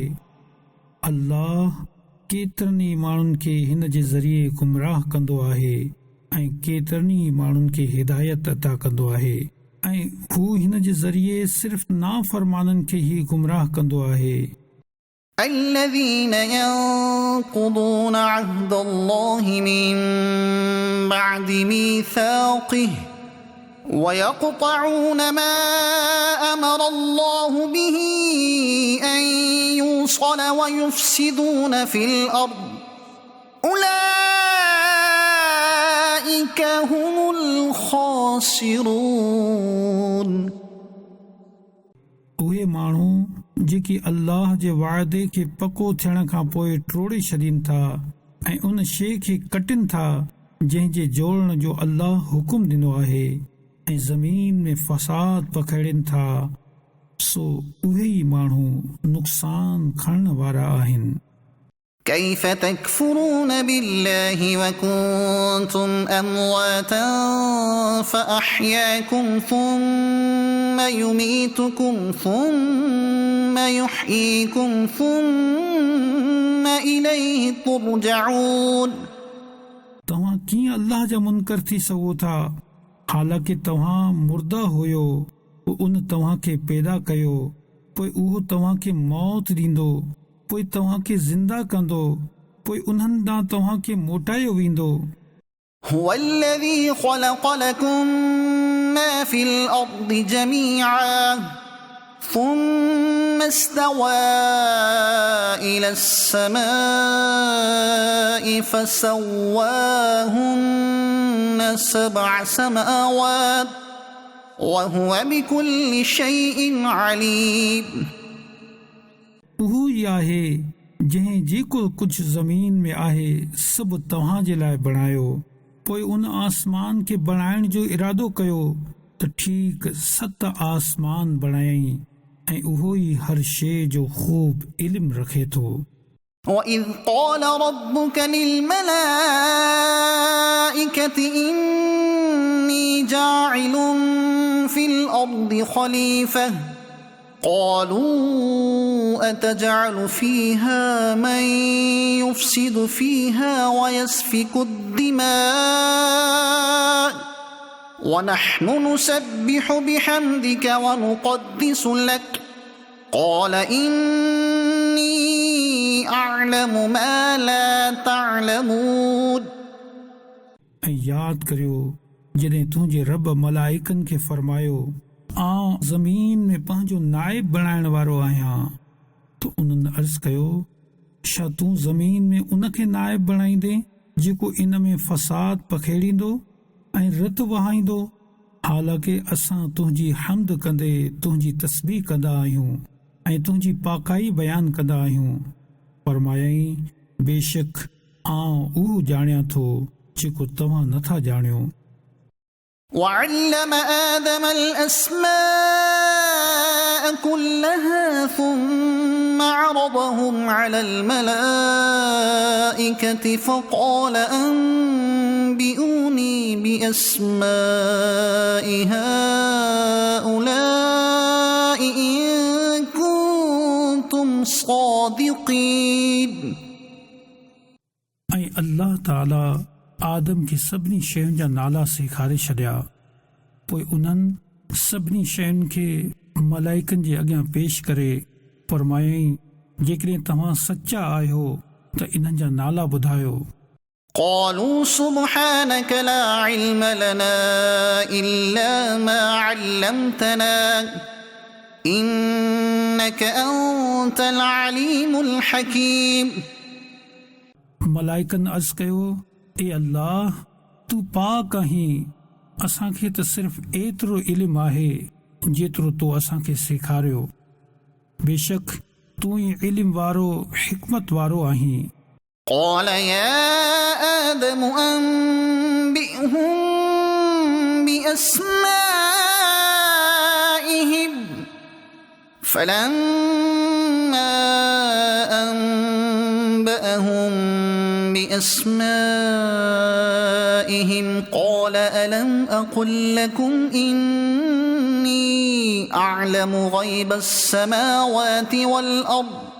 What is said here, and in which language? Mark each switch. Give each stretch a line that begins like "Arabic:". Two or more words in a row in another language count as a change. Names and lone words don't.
Sindhi: अल्लाह केतिरनि ई माण्हुनि खे हिन जे ज़रिए गुमराह कंदो आहे ऐं केतिरनि ई माण्हुनि खे हिदायत अता कंदो आहे ऐं हू हिन जे ज़रिए सिर्फ़ नाफ़रमाननि खे ई गुमराह कंदो आहे।
Arabic: الذين ينقضون عهد الله من بعد ميثاقه ويقطعون ما أمر الله به أن يوصل ويفسدون في الأرض أولئك هم الخاسرون।
Sindhi: उहे माण्हू जेकी अल्लाह जे वाइदे खे पको थियण खां पोइ टोड़े छॾीनि था ऐं उन शइ खे कटिन था जंहिं जे जोड़ण जो अल्लाह हुकुम ॾिनो आहे ऐं ज़मीन में फ़साद पखेड़नि था, सो उहे ई माण्हू नुक़सान खणण वारा आहिनि।
Arabic: كيف تكفرون بالله وكنتم أمواتا فأحياكم ثم يميتكم ثم يحييكم ثم إليه ترجعون।
Sindhi: तव्हां कीअं अल्लाह जा मुनकर थी सघो था, हालांकि तव्हां मुर्दा हुयो, पोइ उन तव्हां खे पैदा कयो, पोइ उहो तव्हां खे मौत ॾींदो, पोइ तव्हां खे ज़िंदा कंदो, पोइ उन्हनि ॾांहुं तव्हां खे मोटायो वेंदो।
Arabic: هو الذي خلق لكم ما في الأرض جميعا ثم استوى إلى السماء فسواهن 7 سماوات وهو بكل شيء عليم।
Sindhi: उहो ई आहे जंहिं जेको कुझु ज़मीन में आहे सभु तव्हां जे लाइ बणायो, पोइ उन आसमान खे बणाइण जो इरादो कयो त ठीक 7 आसमान बणायई ऐं उहो ई हर शइ जो ख़ूब इल्म रखे थो।
Arabic: وإذ قال ربك للملائكة إني جاعل في الأرض خليفة قالوا أتجعل فيها من يفسد فيها ويسفك الدماء ونحن نسبح بحمدك ونقدس لك قال إني أعلم ما لا تعلمون۔
Sindhi: ऐं यादि करियो जॾहिं तुंहिंजे रब मलाइकनि खे फरमायो आउं ज़मीन में पंहिंजो नाइब बणाइण वारो आहियां, त उन्हनि अर्ज़ कयो छा तूं ज़मीन में उनखे नाइब बणाईंदे जेको इन में फ़साद पखेड़ींदो ऐं रत वहाईंदो। हालांकि असां तुंहिंजी हमद कंदे तुंहिंजी तस्बीह कंदा आहियूं ऐं तुंहिंजी पाकाई बयानु कंदा आहियूं। फरमायई बेशक आउं उहो ॼाणियां थो जेको तव्हां नथा ॼाणियो।
Arabic: وعلم آدم الأسماء كلها ثم عرضهم على الملائكة فقال أنبئوني بأسماء هؤلاء إن كنتم صادقين।
Sindhi: ऐं अल्लाह ताला आदम खे सभिनी शयुनि जा नाला सेखारे छॾिया। पोइ उन्हनि सभिनी शयुनि खे मलाइकनि जे अॻियां पेश करे फरमायई जेकॾहिं तव्हां सचा आहियो त इन्हनि जा नाला ॿुधायो।
Arabic: قالوا سبحانك لا علم لنا إلا ما علمتنا إنك أنت العليم الحكيم।
Sindhi: मलाइकनि अर्ज़ कयो ए अल्लाह तूं पाक आहीं, असांखे त सिर्फ़ एतिरो इल्मु आहे जेतिरो तो असांखे सेखारियो। बेशक तूं ई इल्मु वारो हिकमत वारो आहीं।
Arabic: قال يا آدم أنبئهم بأسمائهم فلما أنبأهم بأسمائهم قال ألم أقل لكم إني أعلم غيب السماوات والأرض